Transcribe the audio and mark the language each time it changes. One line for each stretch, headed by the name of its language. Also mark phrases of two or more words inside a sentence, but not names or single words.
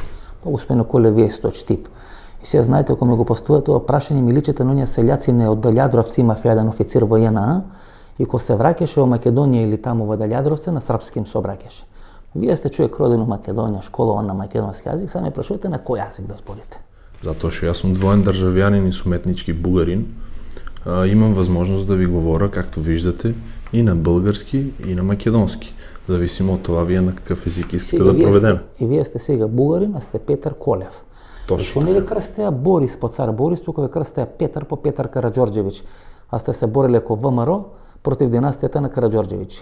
Macedonian: Па, господин Колев, вие сте од Штип. И сега знаете, ако ме го поставува тоа прашање, ми личите на оние селјаци не од Далјадровци, имав еден официр во ЈНА, и ко се враќаше во Македонија или таму во Далјадровце, на српски им се обраќаше. Вие сте човек роден во Македонија, школован на македонски јазик, сега ме прашувате на кој јазик да зборите? Затоа што јас сум двоен државјанин и сум етнички бугарин,
Bulgarian: имам возможност да ви говоря, както виждате, и на български, и на македонски. Зависимо од това вие на какъв език искате да проведеме.
Macedonian: И вие сте сега бугарин, а сте Петар Колев.
Bulgarian: Точно.
Macedonian: Не ви крстеа Борис по цар Борис, тука ви крстеа Петар по Петар Караджорджевич. А сте се борили ако ВМРО против династията на Караджорджевичи.